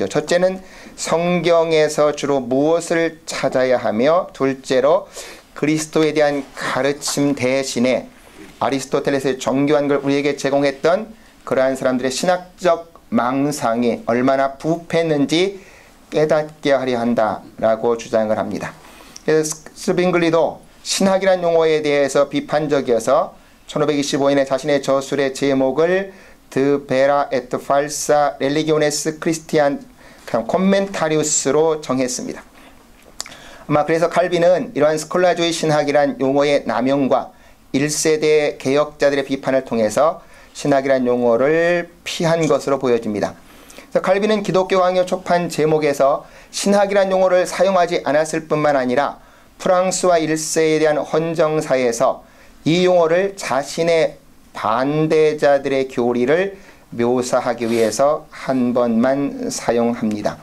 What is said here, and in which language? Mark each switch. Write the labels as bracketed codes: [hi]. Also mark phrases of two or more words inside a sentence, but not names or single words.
[ko] 첫째는 성경에서 주로 무엇을 찾아야 하며, 둘째로 그리스도에 대한 가르침 대신에 아리스토텔레스의 정교한 걸 우리에게 제공했던 그러한 사람들의 신학적 망상이 얼마나 부패했는지 깨닫게 하려 한다라고 주장을 합니다. 그래서 스빙글리도 신학이라는 용어에 대해서 비판적이어서 1525년에 자신의 저술의 제목을 De vera et falsa religiones Christian commentarius로 정했습니다. 아마 그래서 칼빈은 이러한 스콜라주의 신학이란 용어의 남용과 1세대 개혁자들의 비판을 통해서 신학이란 용어를 피한 것으로 보여집니다. 그래서 칼빈은 기독교 강요 초판 제목에서 신학이란 용어를 사용하지 않았을 뿐만 아니라 프랑스와 1세에 대한 헌정사에서 이 용어를 자신의 반대자들의 교리를 묘사하기 위해서 한 번만 사용합니다.